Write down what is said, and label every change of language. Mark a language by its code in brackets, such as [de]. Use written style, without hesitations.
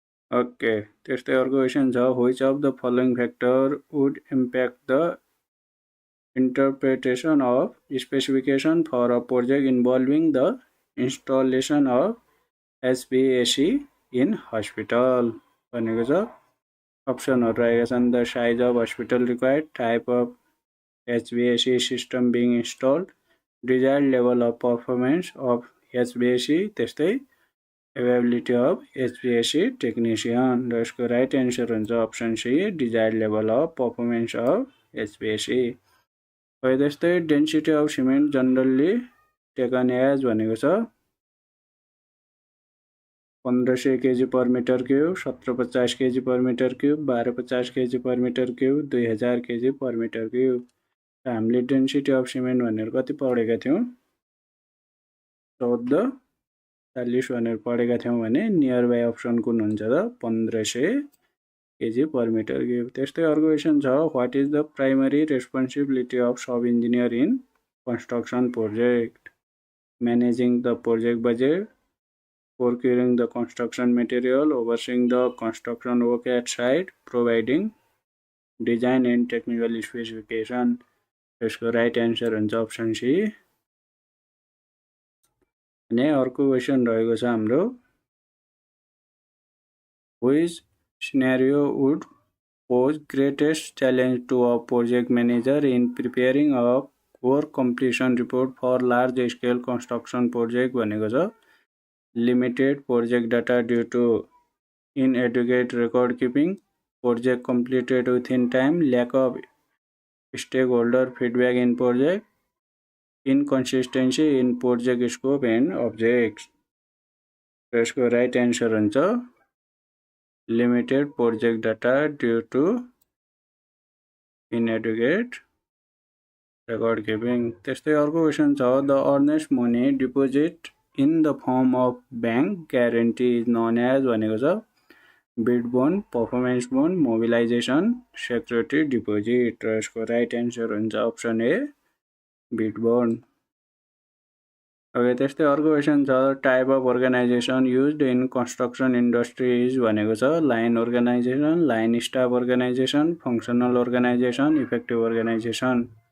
[ne] Okay, त्यस्तै अर्को question छ, [en] which of the following factor would impact the interpretation of specification for a project involving the installation of HVAC in hospital [ne] भनेको छ। अप्सनहरु रहेका छन्, [en] the size of hospital required, type of HVAC system being installed, desired level of performance of HVAC, [ne] त्यस्तै [en] availability of HVAC technician। [ne] र यसको right answer हुन्छ [en] Option C desired level of performance of HVAC। [ne] त्यस्तै [en] density of cement generally taken as [ne] भनेको छ [en] 1500 kg per metre cube, 1750 kg per metre cube, 1250 kg per metre cube, 2000 kg per metre cube. [ne] हामीले density of cement भनेर कति पढेका थियौं 14 40 भनेर पढेका थियौं भने नियर बाई अप्सन कुन हुन्छ त [en] 1500 kg per meter cube. [ne] त्यस्तै अर्को क्वेशन छ, [en] What is the primary responsibility of sub engineer in construction project? Managing the project budget, procuring the construction material, overseeing the construction work at site, providing design and technical specification. [ne] यसको right answer हुन्छ option C. अनि अर्को question रहेको छ हाम्रो, [en] which scenario would pose greatest challenge to a project manager in preparing a core completion report for large scale construction project? [ne] भनेको छ [en] limited project data due to inadequate record keeping, project completed within time, lack of stakeholder feedback in project, inconsistency in project scope and objects. [ne] यसको right answer हुन्छ [en] limited project data due to inadequate record keeping. [ne] त्यस्तै अर्को question छ, [en] the earnest money deposit in the form of bank guarantee is known as [ne] भनेको छ [en] bid bond, performance bond, mobilization, security deposit. [ne] र यसको right answer हुन्छ option A bid bond. [en] Okay, [ne] त्यस्तै अर्को क्वेशन छ, [en] type of organisation used in construction industries [ne] भनेको छ [en] Line organisation, line staff organisation, functional organisation, effective organisation.